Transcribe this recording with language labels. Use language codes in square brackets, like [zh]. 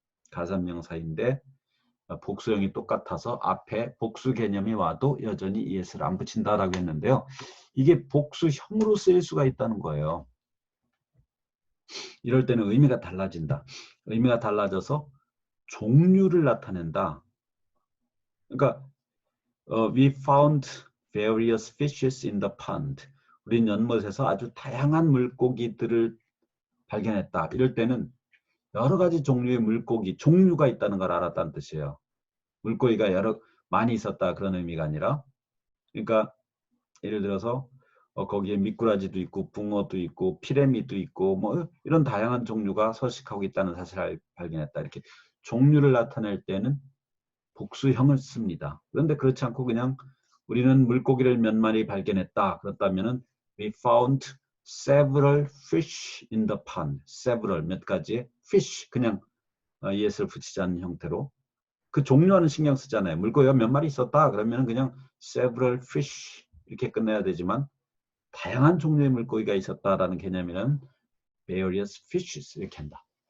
[ko] 가산명사인데 복수형이 똑같아서 앞에 복수 개념이 와도 여전히 es를 안 붙인다라고 했는데요. 이게 복수형으로 쓰일 수가 있다는 거예요. 이럴 때는 의미가 달라진다. 의미가 달라져서 종류를 나타낸다. 그러니까 [en] we found various fishes in the pond. [ko] 우린 연못에서 아주 다양한 물고기들을 발견했다. 이럴 때는 여러 가지 종류의 물고기, 종류가 있다는 걸 알았다는 뜻이에요. 물고기가 많이 있었다 그런 의미가 아니라 그러니까 예를 들어서 거기에 미꾸라지도 있고 붕어도 있고 피라미도 있고 뭐 이런 다양한 종류가 서식하고 있다는 사실을 발견했다. 이렇게 종류를 나타낼 때는 복수형을 씁니다. 그런데 그렇지 않고 그냥 우리는 물고기를 몇 마리 발견했다. 그렇다면은 [en] we found several fish in the pond. [ko] several 몇 가지의 fish 그냥 es를 붙이지 않는 형태로 그 종류와는 신경 쓰잖아요. 물고기가 몇 마리 있었다. 그러면 그냥 several fish 이렇게 끝내야 되지만 다양한 종류의 물고기가 있었다라는 개념이란 various fishes 이렇게 한다.